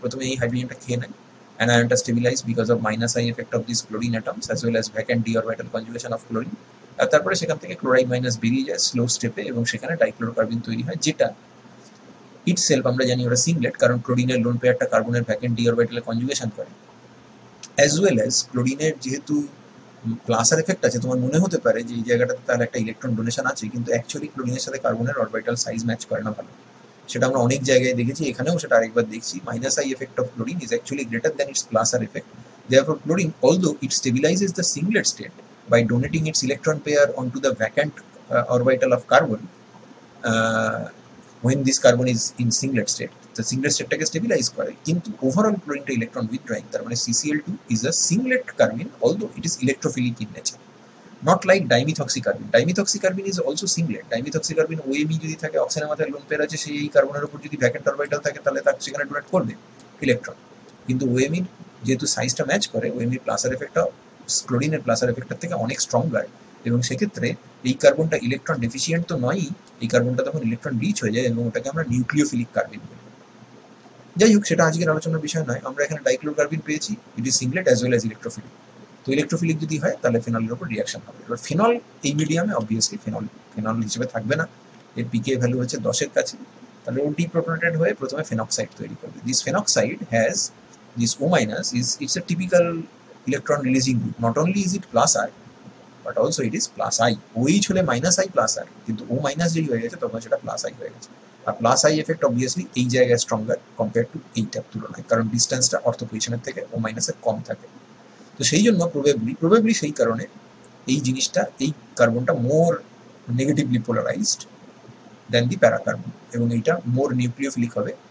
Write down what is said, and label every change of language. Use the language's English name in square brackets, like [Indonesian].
[Bangla] প্রথমে এই হাইড্রোজেনটা খেয়ে নেয়, অ্যানায়নটা stabilise [English] because of -I effect of this chlorine atoms as well as vacant d orbital conjugation of chlorine, [Bangla] আর তারপরে সেখান থেকে ক্লোরাইড মাইনাস বেরিয়ে যায় স্লো স্টেপে, এবং সেখানে ডাইক্লোরোকার্বিন তৈরি হয়, যেটা ইটসেলফ আমরা জানি ওরা সিংলেট, কারণ ক্লোরিনের লোন পেয়ারটা কার্বনের ভ্যাকেন্ট ডি অরবিটালে কনজুগেশন করে, অ্যাজ ওয়েল অ্যাজ ক্লোরিনের যেহেতু প্লাসার এফেক্ট আছে, তোমার মনে হতে পারে যে এই জায়গাটাতে তার একটা ইলেকট্রন ডোনেশন আছে, কিন্তু অ্যাকচুয়ালি ক্লোরিনের সাথে কার্বনের অরবিটাল সাইজ ম্যাচ করে না ভালো, সেটা আমরা অনেক জায়গায় দেখেছি, এখানেও সেটা আরেকবার দেখছি। [English] -I effect of chlorine is actually greater than its Plasar effect. Therefore, chlorine, although it stabilizes the singlet state by donating its electron pair onto the vacant orbital of carbon, uh, when this carbon is in singlet state, the [Bangla] singlet state-টাকে stabilize করে, কিন্তু overall chlorine electron withdrawing, তার মানে [English] CCl2 is a singlet carbene, although it is electrophilic in nature. Not like dimethoxycarbene. Dimethoxycarbene is also singlet. [Bangla] Dimethoxycarbene OMe যদি থাকে, অক্সিজেনের মাথায় lone pair আছে, সেই কার্বনের উপর যদি ভ্যাকেন্ট অরবিটাল থাকে তাহলে তার সেখানে ডোনেট করবে ইলেকট্রন, কিন্তু OMe যেহেতু সাইজটা ম্যাচ করে, OMe প্লাসার এফেক্টটা ক্লোরিনের প্লাসার এফেক্টের থেকে অনেক স্ট্রঙ্গার, এবং সেক্ষেত্রে এই কার্বনটা ইলেকট্রন ডেফিসিয়েন্ট তো নয়ই, এই কার্বনটা তখন ইলেকট্রন রিচ হয়ে যায়, এবং ওটাকে আমরা নিউক্লিওফিলিক কার্বিন বলি। যাই হোক, সেটা আজকের আলোচনার বিষয় নয়। আমরা এখানে ডাইক্লোরোকার্বিন পেয়েছি, [English] It is singlet as well as electrophilic. [Bangla] তো ইলেকট্রোফিলিক যদি হয় তাহলে ফেনলের উপর রিয়াকশন হবে। এবার ফেনল এই মিডিয়ামে অবভিয়াসলি ফেনল হিসেবে থাকবে না, এর পিকে ভ্যালু হচ্ছে 10-এর কাছে, তাহলে ও ডিপ্রোটনেটেড হয়ে প্রথমে ফেনক্সাইড তৈরি করবে। [English] This phenoxide has this O minus it's a typical electron releasing group. Not only is it plus R, but also it is plus I. [Bangla] OH হলে -I plus R, কিন্তু O minus যেই হয়ে গেছে তখন সেটা plus I হয়ে গেছে। আর plus I effect obviously এই জায়গায় স্ট্রঙ্গার কম্পেয়ার টু এইটার তুলনায়, কারণ ডিস্টেন্সটা অর্থো পজিশনের থেকে O minus এর কম থাকে। তো সেই জন্য প্রবেবলি সেই কারণে এই জিনিসটা, এই কার্বনটা [English] more negatively polarised than the para carbon, [Bangla] এবং এইটা মোর নিউক্লিওফিলিক হবে।